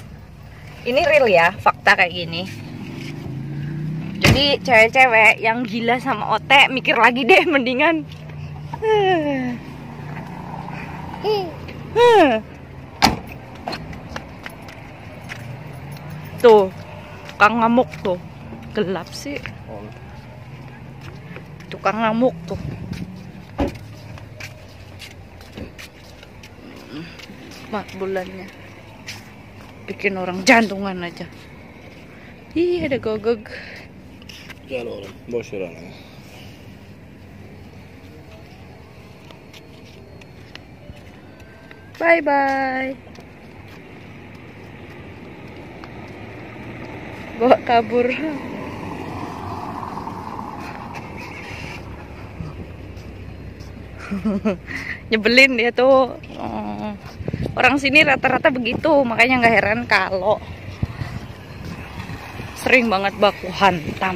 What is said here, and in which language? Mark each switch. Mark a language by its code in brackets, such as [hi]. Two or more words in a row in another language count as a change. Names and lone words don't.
[id] Ini real ya, fakta kayak gini. Jadi cewek-cewek yang gila sama Ote mikir lagi deh, mendingan tuh, tukang ngamuk tuh. Gelap sih. Tukang ngamuk tuh. Bulannya bikin orang jantungan aja. Ih, ada gogog. [tr] Gel oğlum. Boş ver onu. [en] Bye bye. [id] Bawa kabur. Nyebelin dia tuh. Orang sini rata-rata begitu, makanya nggak heran kalau sering banget baku hantam.